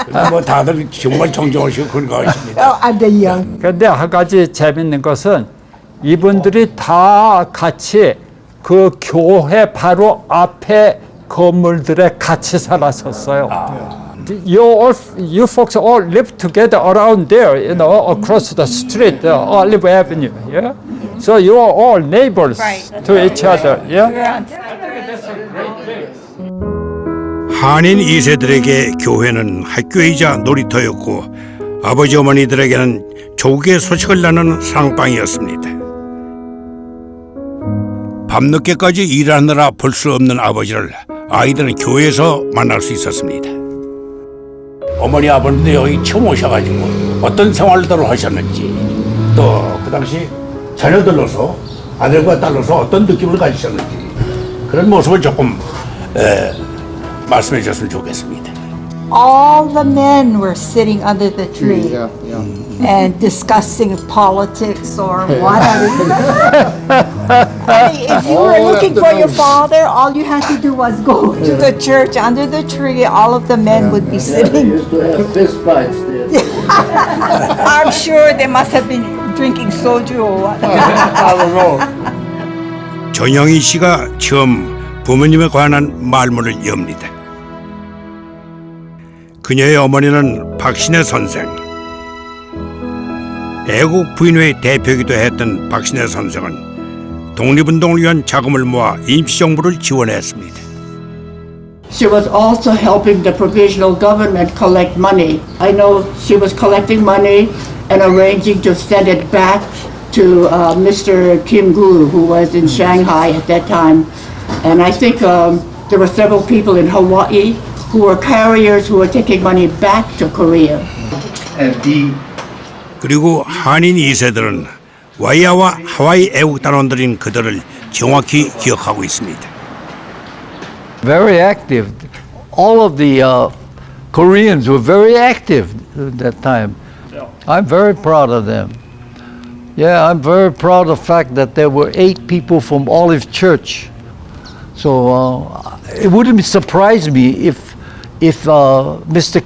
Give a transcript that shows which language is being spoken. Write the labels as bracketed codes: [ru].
[ko] 뭐 다들 정말 정정하시고 건강하십니다. [en] Oh, I'm the young. [ko] 근데 한 가지 재밌는 것은 이분들이 다 같이 그 교회 바로 앞에 건물들에 같이 살았었어요. [en] You folks all live together around there, you know, across the street, Olive Avenue, yeah? So you are all neighbors to each other, yeah? [ko] 한인 2세들에게 교회는 학교이자 놀이터였고 아버지 어머니들에게는 조국의 소식을 나누는 상방이었습니다. 밤늦게까지 일하느라 볼 수 없는 아버지를 아이들은 교회에서 만날 수 있었습니다. 어머니 아버님도 여기 처음 오셔가지고 어떤 생활들을 하셨는지 또 그 당시 자녀들로서 아들과 딸로서 어떤 느낌을 가지셨는지 그런 모습을 조금 말씀해 주셨으면 좋겠습니다. [en] All the men were sitting under the tree and discussing politics or whatever. I mean, if you were looking for your father, all you had to do was go to the church under the tree. All of the men would be sitting. Used to have fist fights there. I'm sure they must have been drinking soju or what. [ko] 전영희 씨가 처음 부모님에 관한 말문을 엽니다. 그녀의 어머니는 박신혜 선생. 애국 부인회 대표이기도 했던 박신혜 선생은 독립운동을 위한 자금을 모아 임시정부를 지원했습니다. [en] She was also helping the provisional government collect money. I know she was collecting money and arranging to send it back to Mr. Kim Gu, who was in Shanghai at that time. And I think there were several people in Hawaii who were carriers who were taking money back to Korea. [ko] 그리고 한인 2세들은 와이아와 하와이 애국단원들인 그들을 정확히 기억하고 있습니다. [en] Very active. All of the Koreans were very active at that time. I'm very proud of them. Yeah, I'm very proud of the fact that there were 8 people from Olive Church. So it wouldn't surprise me if Mr.